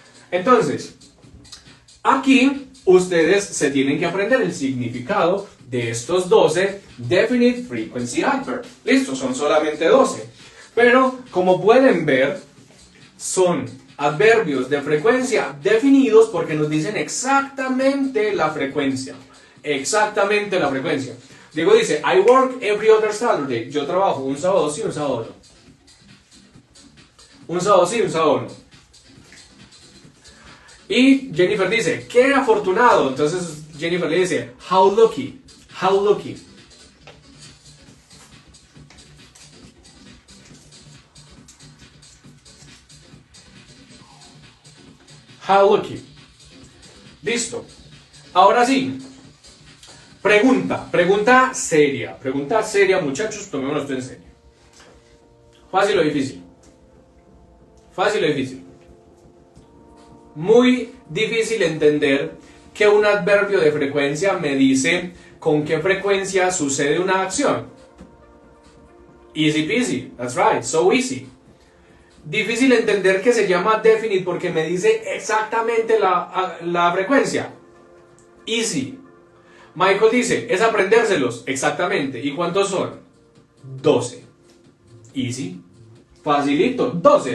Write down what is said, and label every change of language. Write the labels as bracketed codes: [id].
[es] Entonces, aquí ustedes se tienen que aprender el significado de estos 12 definite frequency adverbs. Listo, son solamente 12. Pero, como pueden ver, son adverbios de frecuencia definidos porque nos dicen exactamente la frecuencia. Exactamente la frecuencia. Diego dice, [en] I work every other Saturday. [es] Yo trabajo un sábado sí, un sábado no. Un sábado sí, un sábado no. Y Jennifer dice, qué afortunado. Entonces Jennifer le dice, [en] how lucky, how lucky. How lucky. [es] Listo. Ahora sí. Pregunta seria, muchachos, tomémonos esto en serio. ¿Fácil o difícil? Fácil o difícil. Muy difícil entender que un adverbio de frecuencia me dice con qué frecuencia sucede una acción. [en] Easy peasy, that's right, so easy. [es] Difícil entender que se llama definite porque me dice exactamente la frecuencia. Easy. Michael dice, es aprendérselos, exactamente. ¿Y cuántos son? 12. Easy. Facilito. 12.